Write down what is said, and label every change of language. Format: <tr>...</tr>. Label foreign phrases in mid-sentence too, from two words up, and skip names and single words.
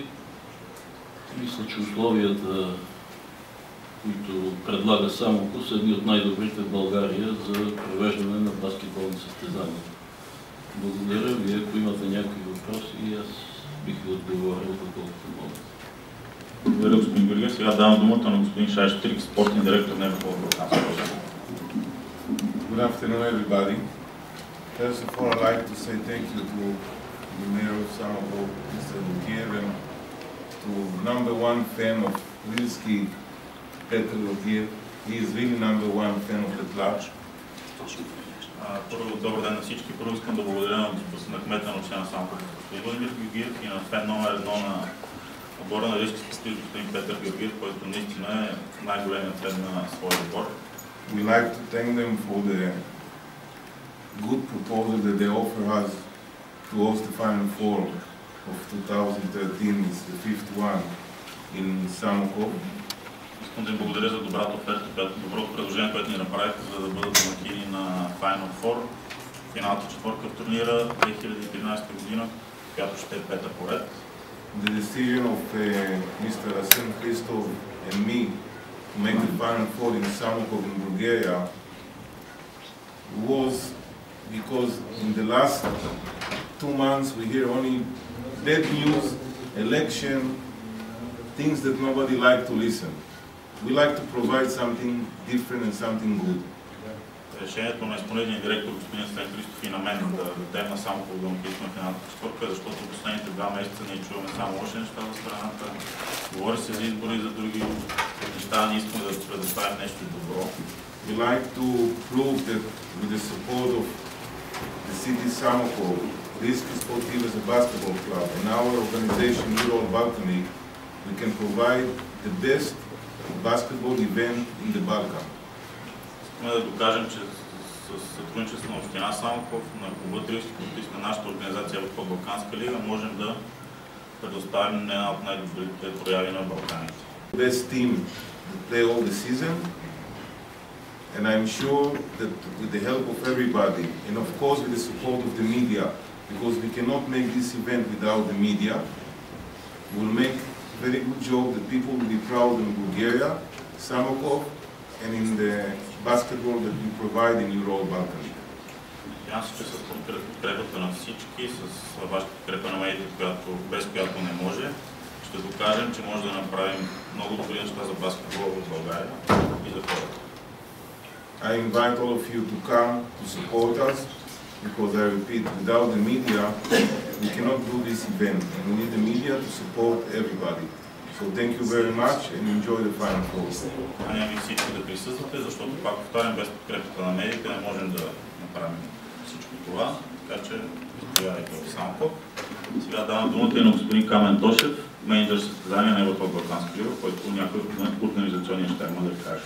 <bg>Мисля, че условията, които предлага Самоков, са едни от най-добрите в България за провеждане на баскетболни състезания. Благодаря ви. Ако имате някакви въпроси, аз бих ви отговорил доколкото мога. Благодаря, господин Георгиев. Сега давам думата на господин Шайш Трик, спортен директор на Европа.</bg> <en>Good afternoon, everybody. First of all, I'd like to say thank you to the Mayor of Samokov, Mr. Lugiev, and to #1 fan of Lilski, Petr Lugiev. He is really #1 fan of the club.</en> <bg>Първо, добър ден на всички. Първо искам да благодаря на кмета на община Самоков, господин Владимир Георгиев, и на фен номер 1 на отбора на Лилски спортист, господин Петър Георгиев, който наистина е най-големият фен на своя отбор.</bg> <en>We like to thank them for the good proposal that they offer us to host the Final Four of 2013. It's the 5th one in Samokov.</en> <bg>Искам да им благодаря за добрата оферта, доброто предложение, което ни направихте, за да бъдат домакини на Final Four, финалната четвърка в турнира 2013 година, която ще е пета поред.</bg> <en>The decision of Mr. Arsene Christov and me to make the Final Four in Samokov in Bulgaria was because in the last 2 months we hear only bad news, election, things that nobody like to listen. We like to provide something different and something good.</en> <bg>Решението на изпълнителния директор господин Стен Христов и на мен да дадем на Самоков домакинство на финалната четвърка, защото в последните 2 месеца ние чуваме само лоши неща за страната. Говори се за избори и за други неща, ние искаме да предоставим нещо добро.</bg> <en>We like to prove that with the support of the city Samokov, Lilski Sportiv as a basketball club, and our organization Euro Balkanic, we can provide the best basketball event in the Balkan.</en> <bg>Искаме да докажем, че с сътрудничество на община Самоков, на клуба Лилски спортист, на нашата организация в Балканска лига, можем да предоставим една от най-добрите прояви на Балканите.</bg> <en>Best team to play all the season, and I'm sure that with the help of everybody, and of course with the support of the media, because we cannot make this event without the media, we'll make very good job. The people will be proud in Bulgaria, Samokov, and in the basketball that you provide in Euro Balkan League.</en> <bg>Аз ще с подкрепата на всички, с вашата подкрепа на медиите, без която не може, ще докажем, че може да направим много добри неща за баскетбол в България и за хората.</bg> <en>I invite all of you to come to support us, because I repeat, without the media, we cannot do this event, and we need the media to support everybody. So thank you very much and enjoy the Final Four.</en> <bg>Каня ви всички да присъствате, защото пак повтарям, без подкрепата на медиите не можем да направим всичко това, така че изповядайте в Самоков. Сега давам думата и на господин Камен Тошев, менеджер състезание на Европа Балканска лига, който някой от организационния ще има да каже.</bg>